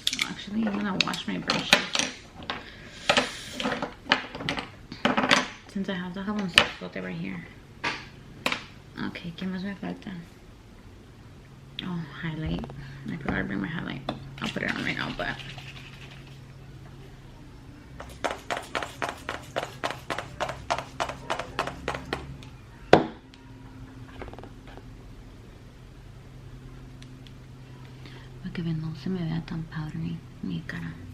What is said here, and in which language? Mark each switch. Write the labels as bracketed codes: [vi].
[en] Actually, I'm gonna wash my brushes, since I have the jaboncito right here. [es] Okay, ¿qué más me falta? Oh, highlight. [en] I forgot to bring my highlight. I'll put it on right now, but [es] para que no se me vea tan [en] powdery [es] mi cara.